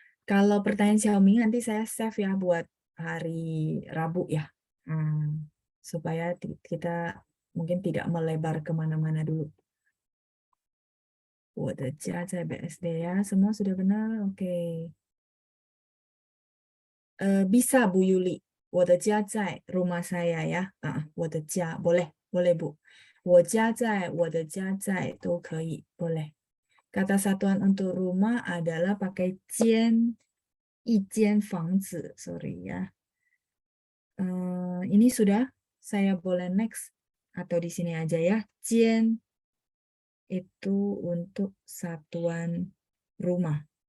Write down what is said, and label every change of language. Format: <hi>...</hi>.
<id>Kalau pertanyaan Xiaomi nanti saya save ya buat hari Rabu ya, supaya kita mungkin tidak melebar kemana-mana dulu.</id> <zh>我的家在</zh> <id>BSD ya, semua sudah benar, oke. Bisa Bu Yuli,</id> <zh>我的家在</zh> <id>rumah saya ya, 我的家 boleh Bu.</id> <zh>我家在我的家在 都可以 boleh.</zh> <id>Kata satuan untuk rumah adalah pakai 间</id> <zh>一间房子</zh> <id>sorry ya. Ini sudah, saya boleh next atau di sini aja ya. 间 itu untuk satuan rumah.</id>